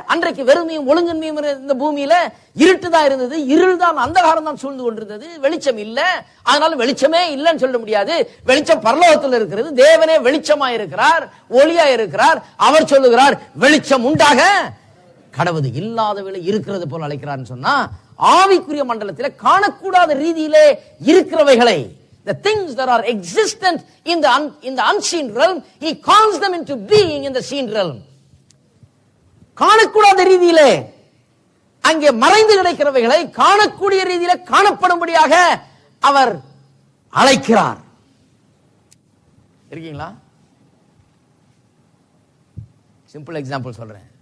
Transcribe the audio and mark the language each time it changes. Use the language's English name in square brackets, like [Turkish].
[Tamil] அன்றைக்கு வெறுமையும் ஒழுங்கின்மையும் இந்த பூமியில இருட்டுதான் இருந்தது, இருள் தான், அந்தகாரம் தான் சூழ்ந்து கொண்டிருந்தது, வெளிச்சம் இல்ல. அதனால வெளிச்சமே இல்லைன்னு சொல்ல முடியாது. வெளிச்சம் பரலோகத்தில் இருக்கிறது. தேவனே வெளிச்சமா இருக்கிறார், ஒளியா இருக்கிறார். அவர் சொல்லுகிறார் வெளிச்சம் உண்டாக கடவுது. இல்லாதவளை இருக்கிறது போல அழைக்கிறார்னு சொன்னா, ஆவிக்குரிய மண்டலத்திலே காணக்கூடாத ரீதியிலே இருக்கிறவைகளை, [English] the things that are existent in the unseen realm, he calls them into being in the seen realm. [Tamil] காணக்கூடாத ரீதியிலே அங்கே மறைந்து கிடக்கிறவைகளை காணக்கூடிய ரீதியிலே காணப்படும்படியாக அவர் அழைக்கிறார். இருக்கீங்களா? சிம்பிள் எக்ஸாம்பிள் சொல்றேன்.